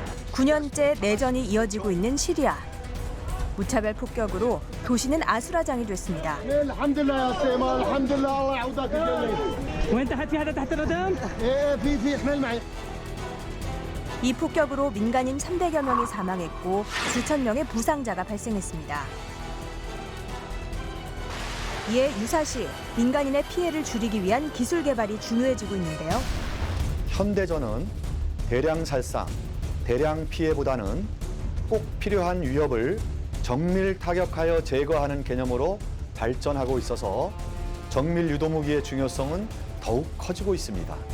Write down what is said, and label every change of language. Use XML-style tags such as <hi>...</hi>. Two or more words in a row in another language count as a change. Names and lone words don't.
<ko>9년째 내전이 이어지고 있는 시리아. 무차별 폭격으로 도시는 아수라장이 됐습니다.</ko> <ar>الحمد لله يا سيما الحمد لله الله يعوضك الجميل. وين تحت في هذا تحت الردم؟ ايه في احمل معي.</ar> <ko>이 폭격으로 민간인 300여 명이 사망했고 수천 명의 부상자가 발생했습니다. 이에 유사시 민간인의 피해를 줄이기 위한 기술 개발이 중요해지고 있는데요. 현대전은 대량 살상, 대량 피해보다는 꼭 필요한 위협을 정밀 타격하여 제거하는 개념으로 발전하고 있어서 정밀 유도무기의 중요성은 더욱 커지고 있습니다.</ko>